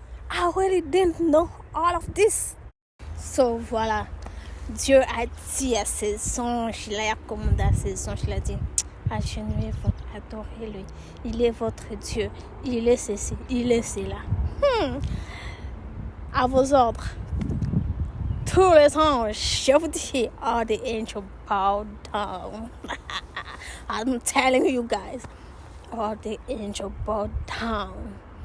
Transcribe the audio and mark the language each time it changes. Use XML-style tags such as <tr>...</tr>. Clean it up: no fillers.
<en>I really didn't know all of this.</en> <fr>So voilà, Dieu a dit à ses anges, il a commandé à ses anges, il a dit, agenouillez-vous, adorez-le. Il est votre Dieu, il est ceci, il est cela. À vos ordres, tous les anges, je vous dis,</fr> <en>all the angels bow down. I'm telling you guys, all the angels bow down.</en>